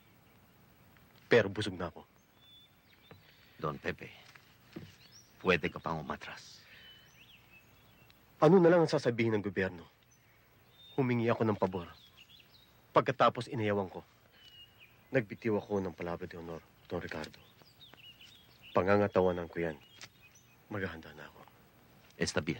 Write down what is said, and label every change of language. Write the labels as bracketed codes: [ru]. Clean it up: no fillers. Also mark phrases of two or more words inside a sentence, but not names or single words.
[tl] Pero busog na ako. Don Pepe, pwede ka pang umatras. Ano na lang ang sasabihin ng gobyerno? Humingi ako ng pabor. Pagkatapos inayawan ko, nagbitiw ako ng [es] palabra de honor, [tl] Don Ricardo. Pangangatawanan ko yan. Maghahanda na ako. [es] Está bien.